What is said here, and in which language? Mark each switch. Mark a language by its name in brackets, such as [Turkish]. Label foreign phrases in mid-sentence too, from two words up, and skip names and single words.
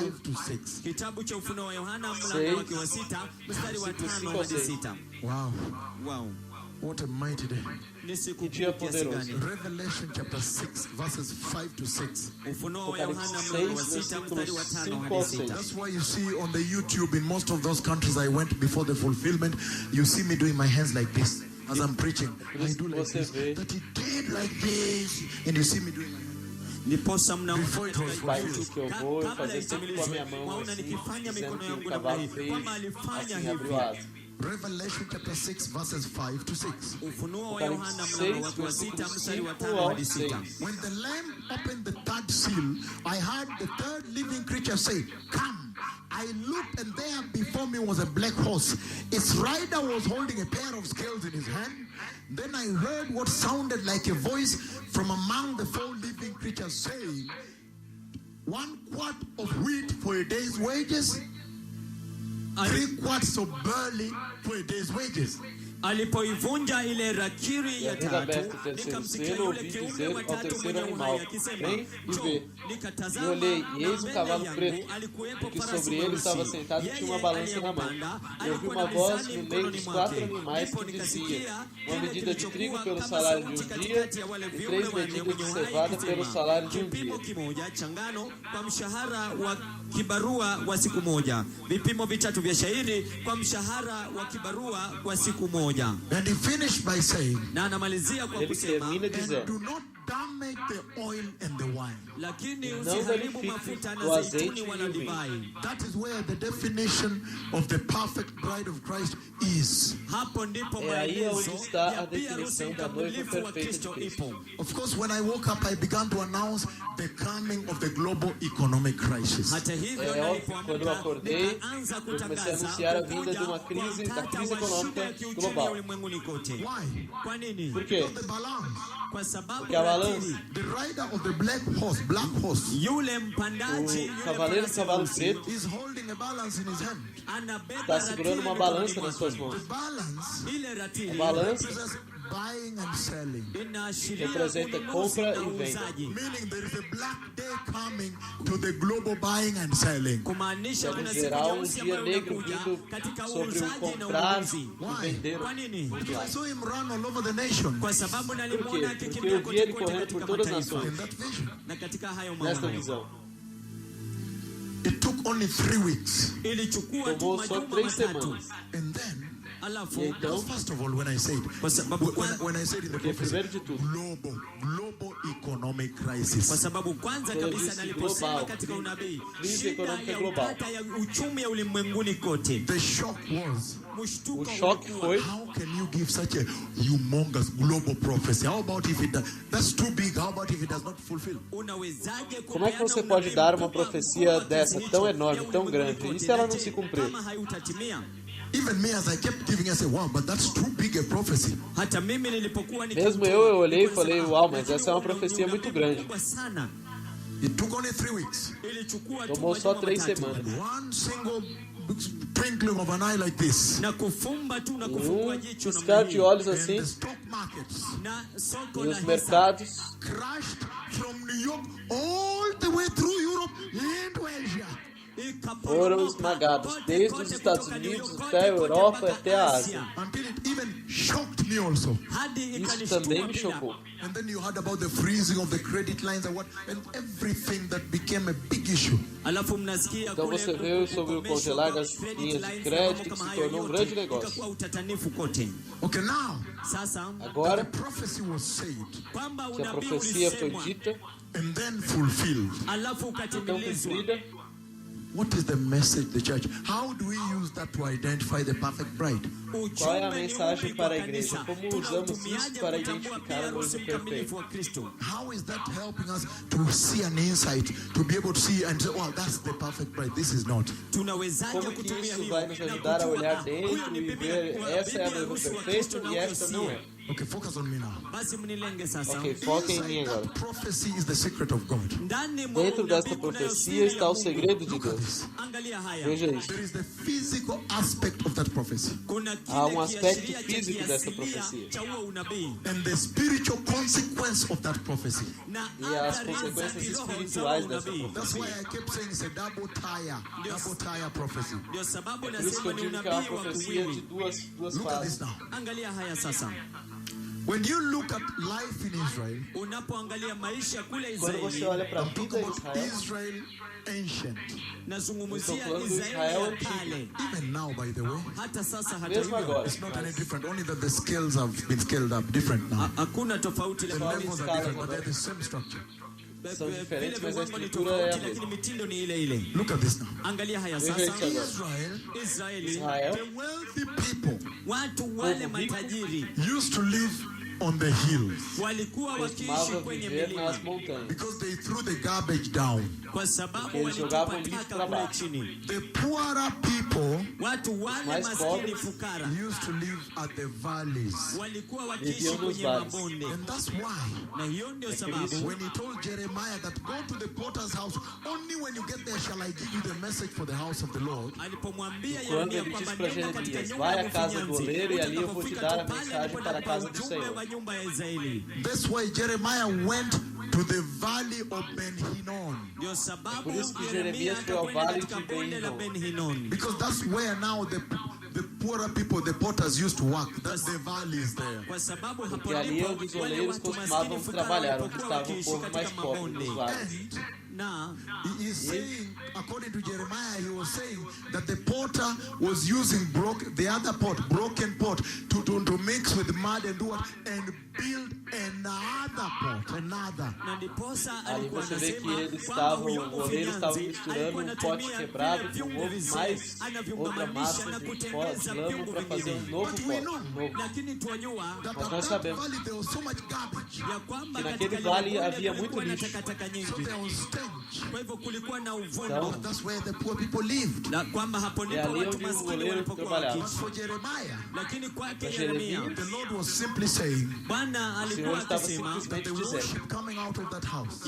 [English] 5 to 6. [Swahili] Kitabu cha Ufunuo wa Yohana mlango [Portuguese] Seis. [Swahili] wake wa 6 mstari wa 5 5 hadi [Portuguese] seis. 6. [English] Wow, Wow. what a mighty day. [Swahili] Ni siku [Portuguese] Que dia [Swahili] kuu kiasi [Portuguese] poderoso. [Swahili] gani. [English] Revelation chapter 6, verses 5 to 6. [Swahili] Ufunuo wa [Portuguese] Apocalipse [Swahili] Yohana mlango wa 6, 6 mstari wa 5 [Portuguese] versículos [Swahili] hadi 6. [Portuguese] 5 ao [English] That's why you see on the YouTube in most of those countries I went before the fulfillment, you see me doing my hands like this as I'm preaching. I do like [Portuguese] você [English] this. [Portuguese] vê. [English] That he did like this, and you see me doing like [Swahili] Ndiposa mnaona [English] Before it was [Swahili] katika [Portuguese] países YouTube, que eu vou, eu [Swahili] kabla [Portuguese] fazia sempre com a minha mão [Swahili] waona [Portuguese] assim, [Swahili] nikifanya [Portuguese] dizendo [Swahili] mikono [Portuguese] que [Swahili] yangu [Portuguese] o [Swahili] namna [Portuguese] cavalo [Swahili] hii, [Portuguese] fez, [Swahili] kwamba alifanya [Portuguese] assim [Swahili] hivi. [Portuguese] abriu asa. [English] Revelation chapter 6, verses 5 to 6. [Swahili] Ufunuo wa [Portuguese] Apocalipse [Swahili] Yohana 6, mlango wake wa 6 [Portuguese] versículos [Swahili] mstari wa 5 5 [Portuguese] ao [Swahili] hadi 6. [Portuguese] 6. [English] When the Lamb opened the third seal, I heard the third living creature say, "Come." I looked, and there before me was a black horse. Its rider was holding a pair of scales in his hand. Then I heard what sounded like a voice from among the 4 living creatures saying, 1 quart of wheat for a day's wages, 3 quarts of barley for a day's wages. [Swahili] Alipoivunja ile rakiri ya [Portuguese] Havendo [Swahili] tatu, [Portuguese] aberto o terceiro [Swahili] nikamsikia [Portuguese] selo, [Swahili] yule [Portuguese] ouvi [Swahili] kiumbe [Portuguese] dizer [Swahili] wa [Portuguese] ao [Swahili] tatu [Portuguese] terceiro [Swahili] mwenye [Portuguese] animal, [Swahili] uhai akisema, [Portuguese] vem e [Swahili] "Njoo." [Portuguese] vê. [Swahili] Nikatazama, [Portuguese] E olhei, e [Swahili] na [Portuguese] eis um [Swahili] mbele [Portuguese] cavalo [Swahili] yangu [Portuguese] preto, [Swahili] alikuwepo [Portuguese] e que [Swahili] farasi [Portuguese] sobre ele [Swahili] mweusi. [Portuguese] estava sentado e tinha uma [Swahili] Yeye [Portuguese] balança na mão. [Swahili] aliyempanda [Portuguese] E ouvi [Swahili] alikuwa [Portuguese] uma [Swahili] na [Portuguese] voz [Swahili] mizani [Portuguese] no meio [Swahili] mkononi [Portuguese] dos [Swahili] mwake. [Portuguese] 4 animais [Swahili] Ndipo [Portuguese] que [Swahili] nikasikia [Portuguese] dizia, uma [Swahili] kile [Portuguese] medida de trigo [Swahili] kilichokuwa [Portuguese] pelo [Swahili] kama [Portuguese] salário de [Swahili] sauti [Portuguese] um dia, [Swahili] katikati ya wale [Portuguese] e [Swahili] viumbe [Portuguese] 3 [Swahili] wanne [Portuguese] medidas [Swahili] wenye [Portuguese] de [Swahili] uhai [Portuguese] cevada pelo [Swahili] ikisema, [Portuguese] salário de um [Swahili] kipimo [Portuguese] dia. [Swahili] kimoja cha ngano kwa mshahara wa kibarua wa siku moja, vipimo vitatu vya shairi kwa mshahara wa kibarua kwa siku moja. [English] And he finished by saying, [Swahili] Na anamalizia kwa [Portuguese] Ele [Swahili] kusema, [Portuguese] termina [English] "And [Portuguese] dizendo, [English] do not damage the oil and the wine. [Swahili] lakini [Portuguese] Não [Swahili] usiharibu [Portuguese] danifique [Swahili] mafuta [Portuguese] o [Swahili] na [Portuguese] azeite [Swahili] zeituni [Portuguese] e [Swahili] wala [Portuguese] o vinho. [Swahili] divai. [English] That is where the definition of the perfect bride of Christ is. [Swahili] Hapo ndipo [Portuguese] É aí [Swahili] maelezo [Portuguese] onde está [Swahili] ya [Portuguese] a [Swahili] bi harusi [Portuguese] definição da noiva [Swahili] mkamilifu wa [Portuguese] perfeita [Swahili] Kristo [Portuguese] de Cristo. [Swahili] ipo. [English] Of course, when I woke up, I began to announce the coming of the global economic crisis. [Swahili] Hata hivyo [Portuguese] É óbvio, quando eu acordei, [Swahili] nikaanza [Portuguese] eu comecei a [Swahili] kutangaza [Portuguese] anunciar a vinda [Swahili] kukuja [Portuguese] de uma [Swahili] kwa [Portuguese] crise, da [Swahili] utata [Portuguese] crise [Swahili] wa shida ya [Portuguese] econômica [Swahili] kiuchumi [Portuguese] global. [Swahili] ulimwenguni kote. [English] Why? [Swahili] Kwa nini? [Portuguese] Por quê? [English] The balance. [Swahili] Kwa sababu [Portuguese] Porque a balança, [Swahili] ratili, [English] The rider of the black horse, [Swahili] yule mpandaji, [Portuguese] o [Swahili] yule [Portuguese] cavaleiro do [Swahili] farasi [Portuguese] cavalo [Swahili] mweusi, [Portuguese] preto, [English] is holding a balance in his hand. [Swahili] anabeba [Portuguese] está segurando uma [Swahili] ratili [Portuguese] balança [Swahili] mikononi [Portuguese] nas suas [Swahili] mwake. [Portuguese] mãos. [English] The balance [Swahili] Ile ratili [Portuguese] A balança [English] represents buying and selling. [Swahili] inaashiria [Portuguese] representa [Swahili] ununuzi [Portuguese] compra [Swahili] na [Portuguese] e venda. [Swahili] uuzaji. [English] Meaning there is a black day coming to the global buying and selling. [Swahili] Kumaanisha [Portuguese] Quer [Swahili] kuna [Portuguese] dizer, [Swahili] siku [Portuguese] há [Swahili] nyeusi [Portuguese] dia [Swahili] ambayo [Portuguese] negro [Swahili] inakuja [Portuguese] vindo [Swahili] katika [Portuguese] sobre o [Swahili] uuzaji na [Portuguese] comprar [Swahili] ununuzi. [Portuguese] e vender. [Swahili] Kwa nini? [English] I saw him run all over the nation [Swahili] Kwa sababu nalimwona [Portuguese] Por quê? [Swahili] akikimbia [Portuguese] Porque eu vi [Swahili] kote [Portuguese] ele [Swahili] kote [Portuguese] correndo [Swahili] katika [Portuguese] por todas as [Swahili] mataifa. [English] in that vision. [Swahili] Na katika hayo [Portuguese] Nesta [Swahili] maono [Portuguese] visão. [English] It took only 3 weeks. [Swahili] ilichukua tu [Portuguese] Tomou só [Swahili] majuma [Portuguese] 3 [Swahili] matatu. [Portuguese] semanas. [English] And then, [Swahili] Alafu [Portuguese] E então, [English] first of all, when I said, [Swahili] kwa sababu [English] when I said in the [Portuguese] porque [English] prophecy, [Portuguese] primeiro de tudo, [English] global economic [Swahili] kwa [English] crisis. [Swahili] sababu kwanza [Portuguese] Quando eu [Swahili] kabisa [Portuguese] disse [Swahili] naliposema [Portuguese] global, [Swahili] katika unabii [Portuguese] crise [Swahili] shida [Portuguese] econômica [Swahili] ya [Portuguese] global. [Swahili] utata ya uchumi ya ulimwenguni kote, [English] The shock was, [Swahili] mshtuko [Portuguese] O choque [Swahili] ulikuwa, [Portuguese] foi [English] how can you give such a humongous global prophecy? How about if that's too big? How about if it does not fulfill? [Swahili] unawezaje [Portuguese] Como é que [Swahili] kupeana [Portuguese] você pode [Swahili] unabii [Portuguese] dar uma [Swahili] mkubwa [Portuguese] profecia [Swahili] kiasi [Portuguese] dessa, [Swahili] hicho [Portuguese] tão [Swahili] ya [Portuguese] enorme, tão [Swahili] ulimwenguni [Portuguese] grande, [Swahili] kote? [Portuguese] e se ela [Swahili] Na [Portuguese] não [Swahili] je, [Portuguese] se cumprir? [Swahili] kama hautatimia? [English] Even me, as I kept giving, I said, wow, but that's too big a prophecy. [Swahili] Hata mimi nilipokuwa [Portuguese] Mesmo eu olhei e falei, uau, mas essa é uma profecia muito grande. [Swahili] sana. [English] It took only 3 weeks. [Swahili] Ilichukua tu [Portuguese] Tomou só [Swahili] majuma [Portuguese] 3 [Swahili] matatu. [Portuguese] semanas. [English] One single twinkling of an eye like this. [Swahili] Na kufumba tu na kufungua jicho namna [Portuguese] Piscar de [Swahili] hii. [Portuguese] olhos [English] And [Portuguese] assim, [English] the stock markets [Swahili] Na soko [Portuguese] e [Swahili] la [Portuguese] os [Swahili] hisa [Portuguese] mercados [English] crashed from New York all the way through Europe into Asia. [Portuguese] foram esmagados, desde os Estados Unidos até a Europa até a Ásia. [English] Until it even shocked me also. [Portuguese] Isso também me chocou. [English] And then you heard about the freezing of the credit lines and everything that became a big issue. [Swahili] Alafu mnasikia [Portuguese] Então [Swahili] kule [Portuguese] você viu sobre o [Swahili] kukomeshwa [Portuguese] congelar [Swahili] kwa [Portuguese] das [English] credit [Portuguese] linhas de [English] lines [Portuguese] crédito, [Swahili] na [Portuguese] que [Swahili] mambo [Portuguese] se [Swahili] kama [Portuguese] tornou [Swahili] hayo [Portuguese] grande [Swahili] yote, [Portuguese] negócio. [Swahili] ikakuwa utatanifu kote. [English] Okay, now [Swahili] Sasa [Portuguese] Agora [English] the prophecy was said [Swahili] kwamba [Portuguese] que a [Swahili] unabii [Portuguese] profecia foi [Swahili] ulisemwa [Portuguese] dita, [English] and then fulfilled. [Swahili] alafu [Portuguese] então [Swahili] ukatimilizwa. [Portuguese] cumprida, [English] What is the message of the church? How do we use that to identify the perfect bride? [Portuguese] qual é a [Swahili] Ujumbe ni [Portuguese] mensagem [Swahili] upi [Portuguese] para [Swahili] kwa [Portuguese] a igreja? [Swahili] kanisa? [Portuguese] Como usamos isso [Swahili] Tunautumiaje [Portuguese] para [Swahili] kutambua [Portuguese] identificar [Swahili] pia [Portuguese] a [Swahili] harusi [Portuguese] noiva perfeita? [Swahili] mkamilifu wa Kristo? [English] How is that helping us to see an insight, to be able to see and say, well, that's the perfect bride, this is not? [Swahili] Tunawezaje [Portuguese] Como que [Swahili] kutumia [Portuguese] isso [Swahili] hiyo [Portuguese] vai nos [Swahili] na [Portuguese] ajudar a [Swahili] kujua, [Portuguese] olhar [Swahili] huyu [Portuguese] dentro [Swahili] ni [Portuguese] e [Swahili] bibi [Portuguese] ver essa é a noiva [Swahili] harusi wa [Portuguese] perfeita [Swahili] Kristo na [Portuguese] e [Swahili] huyo [Portuguese] esta não é? [Swahili] siye? [English] Okay, focus on me now. [Swahili] Basi mnilenge sasa. [Portuguese] Ok, foquem em mim [English] Inside [Portuguese] agora. [English] that prophecy is the secret of God. [Swahili] Ndani mwa [Portuguese] Dentro [Swahili] unabii [Portuguese] desta [Swahili] kunayo [Portuguese] profecia [Swahili] siri ya [Portuguese] está o [Swahili] Mungu. [Portuguese] segredo de [English] Look at [Portuguese] Deus. [English] this. [Swahili] Angalia haya. [Portuguese] Veja isso. [English] There is the physical aspect of that prophecy [Swahili] Kuna [Portuguese] Há [Swahili] kile [Portuguese] aspecto [Swahili] kiashiria cha [Portuguese] físico dessa [Swahili] kiasilia [Portuguese] profecia. [Swahili] cha huo unabii [English] and the spiritual consequence of that prophecy. [Swahili] na [Portuguese] E as [Swahili] athari za [Portuguese] consequências [Swahili] kiroho za huo [Portuguese] espirituais dessa [Swahili] unabii. [English] That's [Portuguese] profecia. [English] why I kept saying it's a double tire prophecy. [Swahili] Ndio sababu [Portuguese] Por isso que [Swahili] nasema [Portuguese] eu [Swahili] ni [Portuguese] digo que é uma [Swahili] unabii wa [Portuguese] profecia de [Swahili] kuwili. [Portuguese] duas [English] Look at [Portuguese] fases. [English] this now. [Swahili] Angalia haya sasa. [English] When you look at life in Israel, [Swahili] Unapoangalia maisha kule [Portuguese] Quando você [Swahili] Israeli, [Portuguese] olha para a [English] I'm [Portuguese] vida [English] talking [Portuguese] em [English] about [Portuguese] Israel, [English] Israel ancient. [Swahili] nazungumzia [Portuguese] Estou falando do [Swahili] Israeli [Portuguese] Israel [Swahili] ya [Portuguese] antigo. [Swahili] kale. [English] Even now, by the way, [Swahili] Hata sasa, hata [Portuguese] mesmo [Swahili] hivyo, [Portuguese] agora. [English] it's not any different. Only that the scales have been scaled up, different now. [Swahili] hakuna tofauti, [English] The [Swahili] lakini [English] levels are different, but they're the same structure. [Portuguese] São [Swahili] vile [Portuguese] diferentes, mas a [Swahili] viwango ni [Portuguese] estrutura é a [Swahili] tofauti, lakini [Portuguese] mesma. [Swahili] mitindo ni ile ile. [English] Look at this now. [Swahili] Angalia haya [Portuguese] Veja [Swahili] sasa. [Portuguese] isso agora. [English] Israel, [Swahili] Israeli, [Portuguese] Israel, [English] the wealthy people [Swahili] watu wale [Portuguese] Povo rico. [Swahili] matajiri [English] used to live on the hills [Swahili] walikuwa wakiishi [Portuguese] costumava [Swahili] kwenye [Portuguese] viver [Swahili] milima [Portuguese] nas montanhas. [English] because they threw the garbage down. [Swahili] kwa sababu [Portuguese] Porque eles [Swahili] walitupa [Portuguese] jogavam lixo [Swahili] taka [Portuguese] pra [Swahili] kule [Portuguese] baixo. [Swahili] chini. [English] The poorer people [Swahili] Watu wale [Portuguese] mais [Swahili] maskini [Portuguese] pobres [Swahili] fukara [English] used to live at the valleys. [Swahili] walikuwa wakiishi [Portuguese] Viviam nos [Swahili] kwenye [Portuguese] vales. [Swahili] mabonde, [English] And that's why [Swahili] na hiyo ndio [Portuguese] isso. [Swahili] sababu [English] when he told Jeremiah that go to the potter's house, only when you get there shall I give you the message for the house of the Lord. [Swahili] alipomwambia [Portuguese] Quando [Swahili] Yeremia [Portuguese] ele [Swahili] kwamba [Portuguese] disse para [Swahili] nenda katika [Portuguese] Jeremias, [Swahili] nyumba [Portuguese] vai [Swahili] ya [Portuguese] à casa do [Swahili] mfinyanzi, [Portuguese] oleiro e ali eu vou te [Swahili] utakapofika [Portuguese] dar a [Swahili] tu pale [Portuguese] mensagem [Swahili] ndipo [Portuguese] para a casa do [Swahili] ujumbe [Portuguese] Senhor. [Swahili] wa nyumba ya Israeli. [English] That's why Jeremiah went to the valley of Ben Hinnom. [Swahili] Ndio sababu [Portuguese] Por isso que [Swahili] Yeremia [Portuguese] Jeremias foi ao [Swahili] akakwenda [Portuguese] vale [Swahili] katika [Portuguese] de [Swahili] bonde la [Portuguese] Ben [Swahili] Ben Hinnom. [English] Because that's where now the poorer people, the potters used to work. That's the valleys there. [Swahili] Kwa sababu hapo [Portuguese] Porque ali [Swahili] ndipo [Portuguese] onde os [Swahili] wale [Portuguese] oleiros [Swahili] watu [Portuguese] costumavam [Swahili] maskini fukara [Portuguese] trabalhar, onde [Swahili] walipokuwa [Portuguese] estava o [Swahili] wakiishi [Portuguese] povo mais [Swahili] katika [Portuguese] pobre dos [Swahili] mabonde. [Portuguese] vales. [English] And [Swahili] Na [English] He is saying, according to Jeremiah, he was saying that the potter was using the other pot, broken pot, to mix with mud and do what? And build another pot, another. [Swahili] na ndiposa [Portuguese] Ali [Swahili] alikuwa [Portuguese] você vê que [Swahili] anasema [Portuguese] eles [Swahili] kwamba [Portuguese] estavam, [Swahili] huyo [Portuguese] o oleiro estava [Swahili] mfinyanzi [Portuguese] misturando [Swahili] alikuwa [Portuguese] um [Swahili] anatumia [Portuguese] pote quebrado [Swahili] vile [Portuguese] com [Swahili] vyungu [Portuguese] ovo, [Swahili] vizee, [Portuguese] mais outra [Swahili] anaviungamanisha [Portuguese] massa [Swahili] na [Portuguese] de [Swahili] kutengeneza [Portuguese] lama [Swahili] vyungu [Portuguese] para fazer [Swahili] vingine. [Portuguese] novo [English] But we [Portuguese] pote, [English] know [Portuguese] novo. [Swahili] Lakini twajua [English] That [Portuguese] Mas [English] at [Portuguese] nós [English] that [Portuguese] sabemos [English] valley there was so much garbage. [Swahili] ya kwamba [Portuguese] que [Swahili] katika [Portuguese] naquele [Swahili] lile [Portuguese] vale [Swahili] bonde [Portuguese] havia [Swahili] kulikuwa [Portuguese] muito [Swahili] na [Portuguese] lixo. [Swahili] takataka [English] So [Swahili] nyingi, [English] there was stench. [Swahili] kwa hivyo kulikuwa na uvundo, [Portuguese] Então, [English] That's where the poor people lived. [Swahili] na kwamba hapo [Portuguese] é [Swahili] ndipo [Portuguese] ali [Swahili] watu [Portuguese] onde o [Swahili] maskini [Portuguese] oleiro [Swahili] walipokuwa [Portuguese] trabalhava. [English] But [Swahili] wakiishi. [English] for Jeremiah, [Swahili] Lakini kwake [Portuguese] Mas [Swahili] Yeremia, [Portuguese] Jeremias, [English] the Lord was simply saying [Swahili] Bwana [Portuguese] o Senhor [Swahili] alikuwa [Portuguese] estava [Swahili] akisema [English] that [Portuguese] simplesmente [English] the [Portuguese] dizendo, [English] worship coming out of that house,